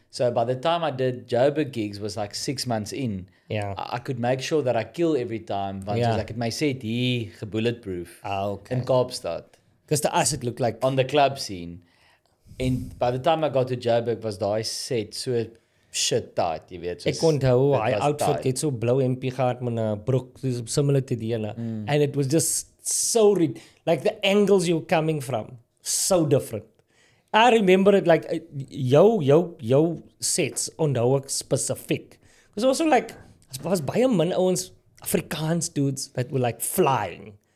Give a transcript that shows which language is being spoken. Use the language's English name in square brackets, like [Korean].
[English] So by the time I did Joburg gigs was like 6 months in. Yeah. I could make sure that I kill every time, [Afrikaans] want soos ek het my set hier gebulletproof [English] Okay. in Kaapstad. Because to us it looked like On the club scene. And by the time I got to Joburg [Afrikaans] was daai set so [English] shit tight, [Afrikaans] jy weet. Ek onthou hy outfit het so blou MP gehad met 'n broek similar to die ene. [English] And it was just so like the angles you're coming from, so different. I remember it like [Afrikaans] jou sets onthou ek spesifiek. [English] Because also like [Afrikaans] was baie min ouens [English] Afrikaans dudes that were like flying.